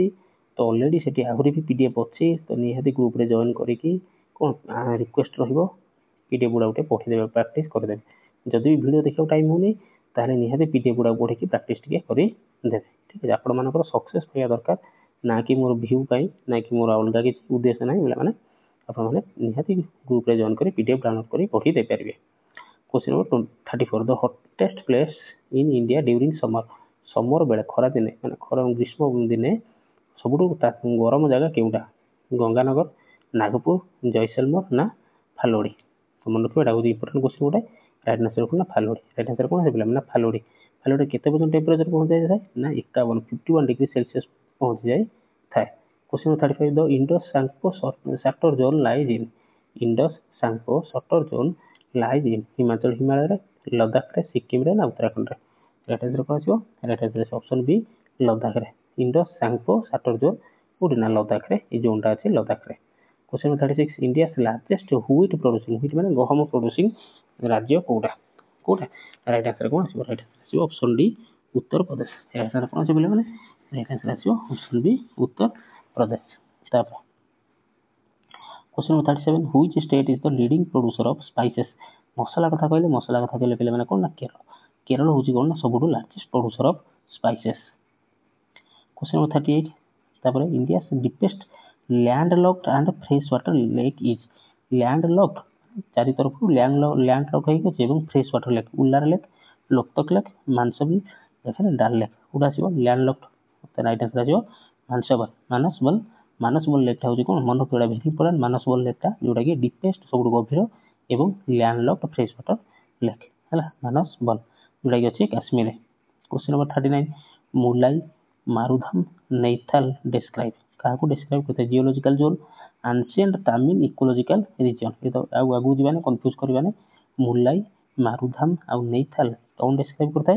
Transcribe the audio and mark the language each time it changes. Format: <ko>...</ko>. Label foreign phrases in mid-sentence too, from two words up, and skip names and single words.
<or>ତ ଅଲରେଡ଼ି ସେଠି ଆହୁରି ବି PDF ଅଛି, ତ ନିହାତି ଗ୍ରୁପ୍ରେ ଜଏନ୍ କରିକି କ'ଣ ରିକ୍ୱେଷ୍ଟ ରହିବ PDF ଗୁଡ଼ା ଗୋଟେ ପଢ଼ିଦେବେ, ପ୍ରାକ୍ଟିସ୍ କରିଦେବେ। ଯଦି ବି ଭିଡ଼ିଓ ଦେଖିବାକୁ ଟାଇମ୍ ହେଉନି ତାହେଲେ ନିହାତି PDF ଗୁଡ଼ାକୁ ପଢ଼ିକି ପ୍ରାକ୍ଟିସ୍ ଟିକେ କରିଦେବେ। ଠିକ୍ ଅଛି, ଆପଣମାନଙ୍କର ସକ୍ସେସ୍ ପାଇବା ଦରକାର, ନା କି ମୋର ଭ୍ୟୁ ପାଇଁ, ନା କି ମୋର ଅଲଗା କିଛି ଉଦ୍ଦେଶ୍ୟ ନାହିଁ। ପିଲାମାନେ ଆପଣମାନେ ନିହାତି ଗ୍ରୁପ୍ରେ ଜଏନ୍ କରି PDF ଡାଉନଲୋଡ଼ କରି ପଢ଼ି ଦେଇପାରିବେ।</or> <en>Question number 34, the hottest place in India during summer।</en> <or>ସମର ବେଳେ ଖରା ଦିନେ ମାନେ ଗ୍ରୀଷ୍ମ ଦିନେ ସବୁଠୁ ଗରମ ଜାଗା କେଉଁଟା? ଗଙ୍ଗାନଗର, ନାଗପୁର, ଜୟସଲମର ନା ଫାଲୋଡ଼ି? ମନେ ରଖିବ, ଏଇଟା ହେଉଛି</or> <en>important question</en> <or>ଗୋଟେ।</or> <en>right answer</en> <or>କ'ଣ ନା ଫାଲୋଡ଼ି।</or> <en>right answer</en> <or>କ'ଣ ହେଇଥିଲା ନା ଫାଲୋଡ଼ି। ଫାଲୋଡ଼ି କେତେ ପର୍ଯ୍ୟନ୍ତ ଟେମ୍ପରେଚର ପହଞ୍ଚି ଯାଇଥାଏ ନା 51</or> <en>degree Celsius</en> <or>ପହଞ୍ଚି ଯାଇଥାଏ।</or> <en>Question number 35, the Indus-Sangpo Sector Zone lies in। Indus-Sangpo Sector Zone lies in</en> <or>ହିମାଳୟରେ, ଲଦାଖରେ, ସିକିମରେ ନା ଉତ୍ତରାଖଣ୍ଡରେ?</or> <en>right answer</en> <or>କ'ଣ ଆସିବ?</or> <en>right answer</en> <or>ଆସିବ</or> <en>option B</en> <or>ଲଦାଖରେ।</or> <en>Indus-Sangpo suture zone</en> <or>କୋଉଠି ନା ଲଦାଖରେ, ଏଇ ଜୋନ୍ଟା ଅଛି ଲଦାଖରେ।</or> <en>Question number 36, India's largest wheat producing, wheat</en> <or>ମାନେ ଗହମ</or> <en>ପ୍ରଡ୍ୟୁସିଂ</en> <or>ରାଜ୍ୟ କୋଉଟା?</or> <en>right answer</en> <or>କ'ଣ ଆସିବ?</or> <en>right answer</en> <or>ଆସିବ</or> <en>option D</en> <or>ଉତ୍ତରପ୍ରଦେଶ।</or> <en>right answer</en> <or>କ'ଣ ଆସିବ ପିଲାମାନେ?</or> <en>right answer</en> <or>ଆସିବ</or> <en>option B</en> <or>ଉତ୍ତରପ୍ରଦେଶ।</or> <en>ତାପରେ Question number 37, which state is the leading producer of spices?</en> <or>ମସଲା କଥା କହିଲେ ପିଲାମାନେ କ'ଣ ନା କେରଳ। କେରଳ ହେଉଛି କ'ଣ ନା ସବୁଠୁ</or> <en>largest producer of spices. Question number 38, ତାପରେ ଇଣ୍ଡିଆ's deepest landlocked and fresh water lake is।</en> <or>landlocked ଚାରି ତରଫରୁ landlock ହେଇକି ଅଛି ଏବଂ</or> <en>fresh water lake,</en> <or>ଉଲ୍ଲାର ଲେକ୍, ଲୋକ୍ତକ ଲେକ୍, ମାନସବଲ, ଡାଲ ଲେକ୍। କୋଉଟା ଆସିବ? landlocked।</or> <en>right answer</en> <or>ଆସିବ ମାନସବଲ ଲେକ୍ଟା ହେଉଛି କ'ଣ ମନେ ରଖିବା</or> <en>very important.</en> <or>ମାନସବଲ ଲେକ୍ଟା ଯେଉଁଟାକି ଡିପେଷ୍ଟ ସବୁଠୁ ଗଭୀର ଏବଂ</or> <en>landlocked fresh water lake</en> <or>ହେଲା ମାନସବଲ, ଯେଉଁଟାକି ଅଛି କାଶ୍ମୀରରେ।</or> <en>Question number 39,</en> <or>ମୁଲାଇ, ମାରୁଧାମ, ନୈଥାଲ ଡେସ୍କ୍ରାଇବ୍, କାହାକୁ ଡେସ୍କ୍ରାଇବ୍ କରିଥାଏ?</or> <en>geological zone, ancient Tamil ecological region.</en> <or>ଏ ତ ଆଉ ଆଗକୁ ଯିବାନି, କନଫ୍ୟୁଜ କରିବାନି। ମୁଲାଇ, ମାରୁଧାମ ଆଉ ନୈଥାଲ କ'ଣ ଡେସ୍କ୍ରାଇବ୍ କରିଥାଏ?</or>